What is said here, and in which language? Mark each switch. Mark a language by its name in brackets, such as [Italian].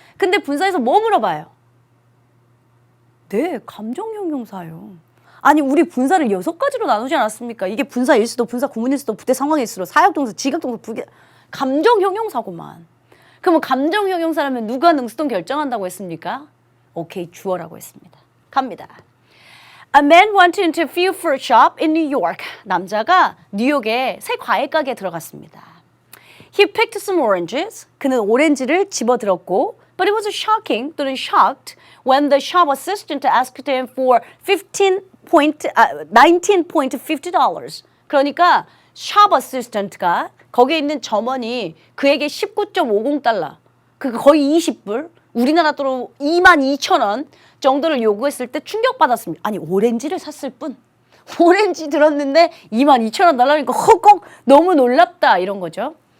[Korean] 근데 분사에서 뭐 물어봐요? 네, 감정 형용사요. 아니 우리 분사를 6가지로 나누지 않았습니까? 이게 분사 일수도, 분사 구문일수도, 부대 상황일수도, 사역동사, 지각동사, 감정 형용사고만. 그러면 감정 형용사라면 누가 능수동 결정한다고 했습니까? 오케이, 주어라고 했습니다. 갑니다. [English] A man went into a fruit shop in New York. [Korean] 남자가 뉴욕에 새 과일 가게에 들어갔습니다. [English] He picked some oranges. [Korean] 그는 오렌지를 집어들었고 [English] But it was shocking [Korean] 또는 [English] shocked when the shop assistant asked him for $19.50. [Korean] 그러니까 shop assistant가 거기에 있는 점원이 그에게 19.50달러, 그 거의 20불, 우리나라 돈으로 22,000원 정도를 요구했을 때 충격받았습니다. 아니, 오렌지를 샀을 뿐. 오렌지 들었는데 22,000원 달라니까 헉헉 너무 놀랍다 이런 거죠.